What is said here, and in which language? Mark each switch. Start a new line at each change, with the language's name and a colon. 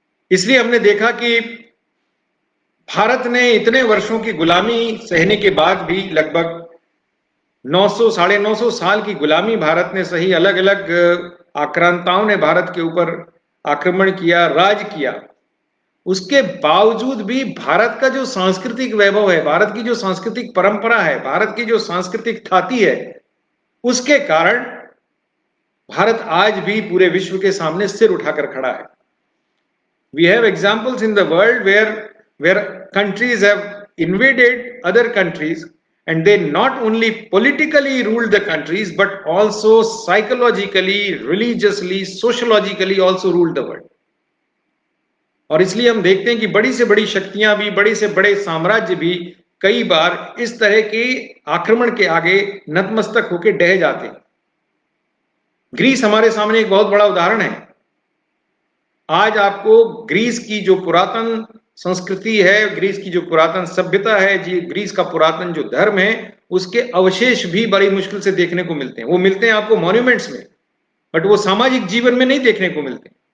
Hindi: इसलिए हमने देखा कि भारत ने इतने वर्षों की गुलामी सहने के बाद भी, लगभग 900 साढ़े 900 साल की गुलामी भारत ने सही, अलग अलग आक्रांताओं ने भारत के ऊपर आक्रमण किया, राज किया, उसके बावजूद भी भारत का जो सांस्कृतिक वैभव है, भारत की जो सांस्कृतिक परंपरा है, भारत की जो सांस्कृतिक ख्याति है, उसके कारण भारत आज भी पूरे विश्व के सामने सिर उठाकर खड़ा है। We have examples in the world where
English: countries have invaded other countries and they not only politically ruled the countries but also psychologically, religiously, sociologically also ruled the world.
Hindi: और इसलिए हम देखते हैं कि बड़ी से बड़ी शक्तियां भी, बड़े से बड़े साम्राज्य भी कई बार इस तरह के आक्रमण के आगे नतमस्तक होकर डह जाते हैं। ग्रीस हमारे सामने एक बहुत बड़ा उदाहरण है। आज आपको ग्रीस की जो पुरातन संस्कृति है, ग्रीस की जो पुरातन सभ्यता है, जी ग्रीस का पुरातन जो धर्म है, उसके अवशेष भी बड़ी मुश्किल से देखने को मिलते हैं। वो मिलते हैं आपको मॉन्यूमेंट्स में,
English: but
Hindi: वो सामाजिक जीवन में नहीं देखने को मिलते।